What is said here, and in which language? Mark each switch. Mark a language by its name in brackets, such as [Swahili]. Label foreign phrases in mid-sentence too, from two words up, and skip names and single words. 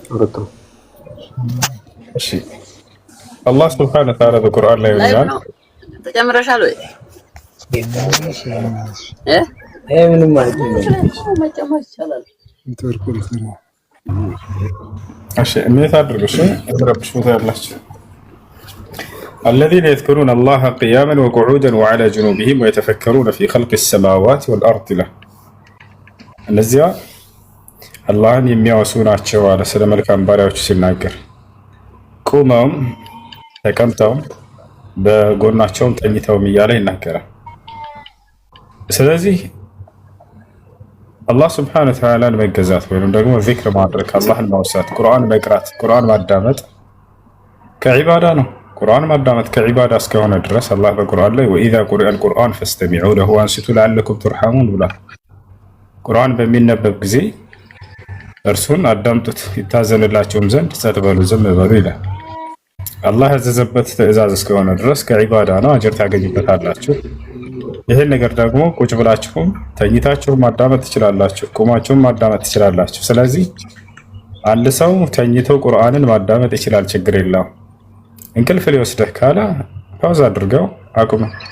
[Amharic] እሺ አላህ [Arabic] سبحانه وتعالى [Amharic] በቁርአን ላይ ይላል ተጨምረሻል ወይ ምንም ማለት ነው መጨመር ይቻላል እሺ እንዴት አድርጉ እሺ ተረብሽ ቦታ ያላችሁ [Arabic] الذين يذكرون الله قياما وقعودا وعلى جنوبهم ويتفكرون في خلق السماوات والأرض له [Amharic] እነዚያ አላህን የሚያወሱ ናቸው አለ ስለ መልካም ባሪያዎች ሲናገር ቁመውም ተቀምጠውም በጎናቸውም ተኝተውም እያለ ይናገራል ስለዚህ አላህ [Arabic] سبحانه وتعالى [Amharic] መገዛት ወይም ደግሞ ዚክር ማድረግ አላህን ማውሳት ቁርአን መቅራት ቁርአን ማዳመጥ ከዒባዳ ነው ቁርአን ማዳመጥ ከዒባዳ እስከሆነ ድረስ አላህ በቁርአን ላይ [Arabic] وإذا قرئ القرآن فاستمعوا له وأنصتوا لعلكم ترحمون [Amharic] ብሏል ቁርአን በሚነበብ ጊዜ እርሱን አዳምጡት ይታዘንላችሁም ዘንድ ጸጥ በሉ ዝም በሉ ይላል አላህ ያዘዘበት ትእዛዝ እስከሆነ ድረስ ከዒባዳ ነው አጅር ታገኙበታላችሁ ይሄን ነገር ደግሞ ቁጭ ብላችሁም ተኝታችሁም ማዳመጥ ትችላላችሁ ቆማችሁም ማዳመጥ ትችላላችሁ ስለዚህ አንድ ሰው ተኝቶ ቁርአንን ማዳመጥ ይችላል ችግር የለውም እንቅልፍ ሊወስደህ ካለ ፓውዝ አድርገው አቁም